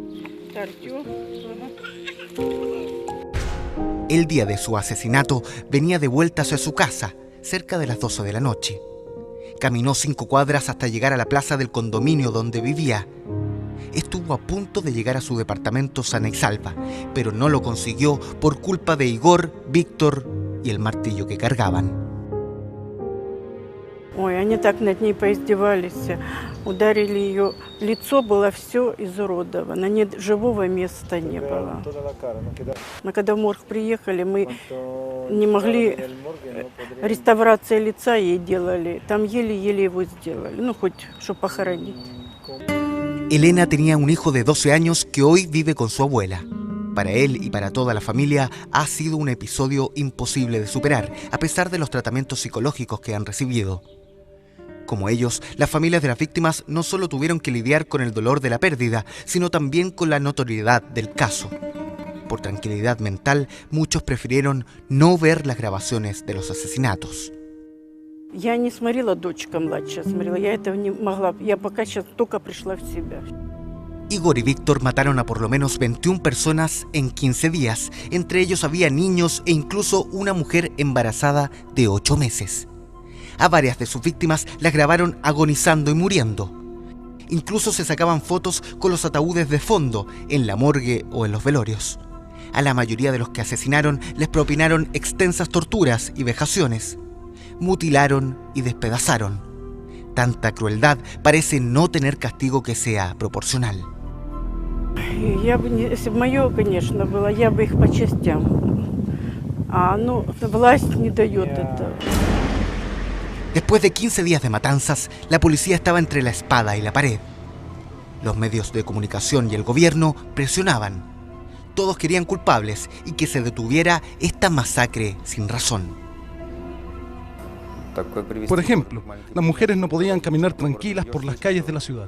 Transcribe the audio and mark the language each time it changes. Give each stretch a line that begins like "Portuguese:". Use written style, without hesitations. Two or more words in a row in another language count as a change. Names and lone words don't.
Spanish: El día de su asesinato venía de vuelta hacia su casa, cerca de las 12 de la noche. Caminó 5 cuadras hasta llegar a la plaza del condominio donde vivía. Estuvo a punto de llegar a su departamento sana y salva, pero no lo consiguió por culpa de Igor, Víctor y el martillo que cargaban.
Russian: Ой, они так над ней поиздевались, ударили ее, лицо было все изуродовано, живого места не было. Мы когда в морг приехали, мы не могли, реставрация лица ей делали, там еле-еле его сделали, ну хоть, чтобы похоронить.
Spanish: Elena tenía un hijo de 12 años que hoy vive con su abuela. Para él y para toda la familia ha sido un episodio imposible de superar, a pesar de los tratamientos psicológicos que han recibido. Como ellos, las familias de las víctimas no solo tuvieron que lidiar con el dolor de la pérdida, sino también con la notoriedad del caso. Por tranquilidad mental, muchos prefirieron no ver las grabaciones de los asesinatos.
Russian: Я не смотрела, дочка младшая смотрела, я этого не могла, я пока сейчас только пришла в себя.
Spanish: Igor y Víctor mataron a por lo menos 21 personas en 15 días. Entre ellos había niños e incluso una mujer embarazada de 8 meses. A varias de sus víctimas las grabaron agonizando y muriendo. Incluso se sacaban fotos con los ataúdes de fondo, en la morgue o en los velorios. A la mayoría de los que asesinaron les propinaron extensas torturas y vejaciones. Mutilaron y despedazaron. Tanta crueldad parece no tener castigo que sea proporcional.
Russian: Я бы, если бы мое, конечно, было, я бы их по частям. А ну, власть не дает этого.
Spanish: Después de 15 días de matanzas, la policía estaba entre la espada y la pared. Los medios de comunicación y el gobierno presionaban. Todos querían culpables y que se detuviera esta masacre sin razón. Por ejemplo, las mujeres no podían caminar tranquilas por las calles de la ciudad.